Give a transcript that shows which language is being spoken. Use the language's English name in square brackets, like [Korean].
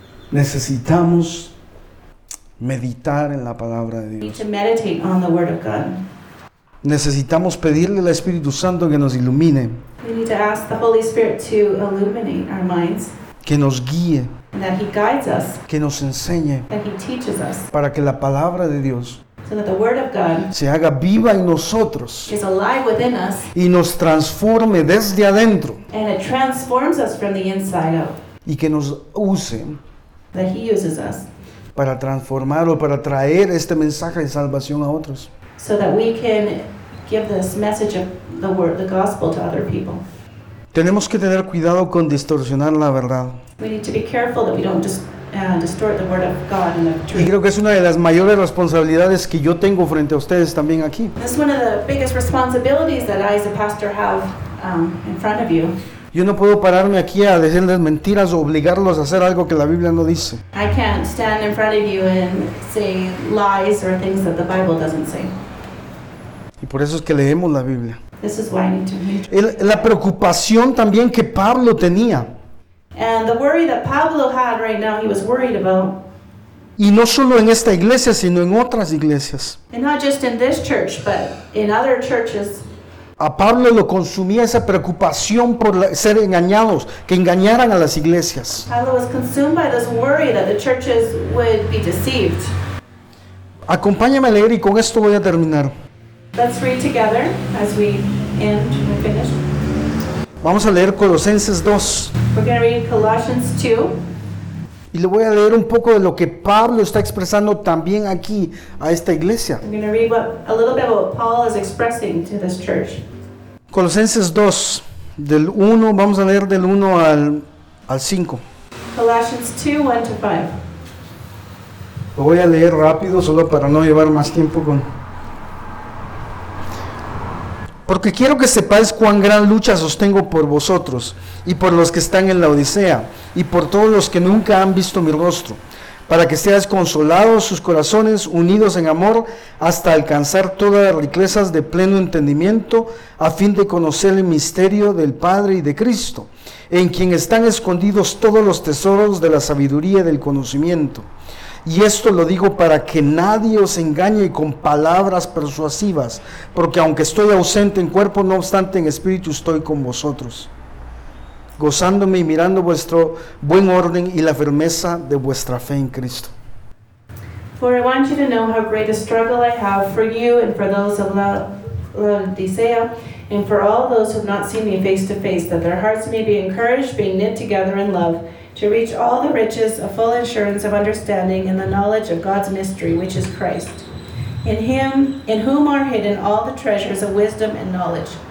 [Spanish] Necesitamos meditar en la palabra de Dios. [English] We need to meditate on the word of God. [Spanish] Necesitamos pedirle al Espíritu Santo que nos ilumine. [English] We need to ask the Holy Spirit to illuminate our minds. [Spanish] Que nos guíe. [English] And that he guides us. [Spanish] Que nos enseñe. [English] That he teaches us. [Spanish] Para que la palabra de Dios, [English] so that the word of God, [Spanish] se haga viva en nosotros, [English] is alive within us, [Spanish] y nos transforme desde adentro, [English] and it transforms us from the inside out, [Spanish] y que nos use, [English] that he uses us, [Spanish] para transformar o para traer este mensaje de salvación a otros. [English] So that we can give this message of the word, the gospel, to other people. [Spanish] Tenemos que tener cuidado con distorsionar la verdad. [English] We need to be careful that we don't distort the word of God and the truth. [Spanish] Y creo que es una de las mayores responsabilidades que yo tengo frente a ustedes también aquí. [English] This is one of the biggest responsibilities that I, as a pastor, have in front of you. [Spanish] Yo no puedo pararme aquí a decirles mentiras o obligarlos a hacer algo que la Biblia no dice. [English] I can't stand in front of you and say lies or things that the Bible doesn't say. [Spanish] Y por eso es que leemos la Biblia. [English] This is why I need to read. [Spanish] La preocupación también que Pablo tenía. [English] And the worry that Pablo had right now, he was worried about. [Spanish] Y no solo en esta iglesia, sino en otras iglesias. [English] And not just in this church, but in other churches. [Spanish] A Pablo lo consumía esa preocupación por ser engañados, que engañaran a las iglesias. [English] Pablo was consumed by this worry that the churches would be deceived. [Spanish] Acompáñame a leer y con esto voy a terminar. [English] Let's read together as we end and finish. [Spanish] Vamos a leer Colosenses 2. [English] We're going to read Colossians 2. [Spanish] Y le voy a leer un poco de lo que Pablo está expresando también aquí a esta iglesia. [English] I'm going to read a little bit of what Paul is expressing to this church. [Spanish] Colosenses 2, del 1, vamos a leer del 1 al 5. [English] Colossians 2, 1 to 5. [Spanish] Lo voy a leer rápido solo para no llevar más tiempo con... Porque quiero que sepáis cuán gran lucha sostengo por vosotros y por los que están en la Odisea y por todos los que nunca han visto mi rostro, para que seáis consolados sus corazones unidos en amor hasta alcanzar todas las riquezas de pleno entendimiento a fin de conocer el misterio del Padre y de Cristo, en quien están escondidos todos los tesoros de la sabiduría y del conocimiento. Y esto lo digo para que nadie os engañe con palabras persuasivas, porque aunque estoy ausente en cuerpo, no obstante en espíritu estoy con vosotros, gozándome y mirando vuestro buen orden y la firmeza de vuestra fe en Cristo. [English] For I want you to know how great a struggle I have for you and for those of Laodicea and for all those who have not seen me face to face, that their hearts may be encouraged, being knit together in love, to reach all the riches of full assurance of understanding and the knowledge of God's mystery, which is Christ, in him, in whom are hidden all the treasures of wisdom and knowledge.